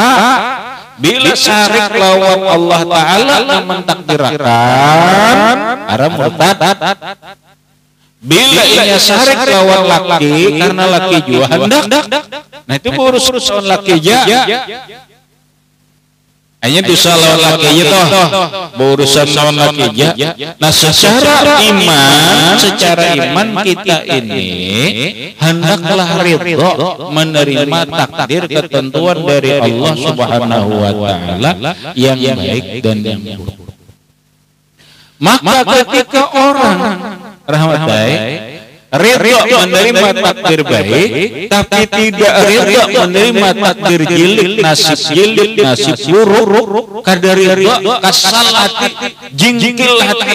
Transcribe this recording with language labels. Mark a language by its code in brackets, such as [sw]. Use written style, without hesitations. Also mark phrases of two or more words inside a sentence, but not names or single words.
[bjn] Bila syarik lawan Allah Ta'ala yang mentakdirkan haram murtad. Bila ini syarik lawan laki karena laki juga hendak, nah itu urusan laki aja. Hanya dosa lawan laki aja toh, urusan lawan laki aja. [id] Nah secara iman kita ini hendaklah ridho menerima takdir ketentuan dari Allah [ar] سبحانه وتعالى [id] yang baik dan yang buruk. [bjn] Maka ketika orang rahmatai ridho menerima takdir baik, tapi tidak ridho menerima takdir jelek, nasib buruk, kada ridho, kasal hati, jingkil hati.